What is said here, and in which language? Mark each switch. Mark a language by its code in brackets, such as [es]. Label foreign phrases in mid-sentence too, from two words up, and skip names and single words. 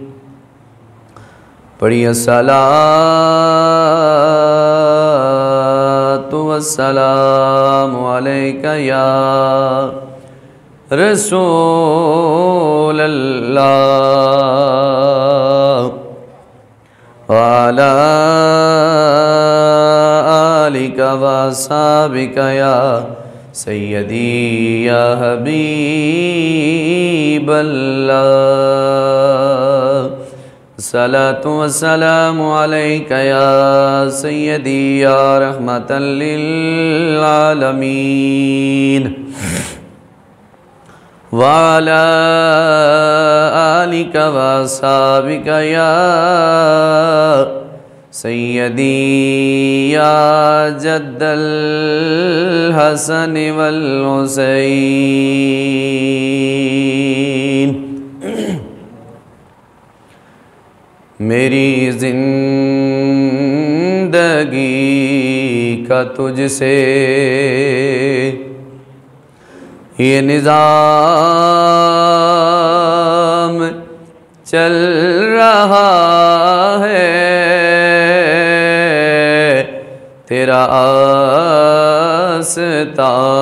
[ar] पढ़िए صلاة وسلام عليك يا رسول الله وعلى آلك وأصحابك يا سيدي يا حبيب الله. الصلاة والسلام عليك يا سيدي يا رحمة للعالمين وعلى آلك وأصحابك يا سيدي يا جد الحسن والحسين. [ur] میری زندگی کا تجھ سے یہ نظام چل رہا ہے، تیرا آستا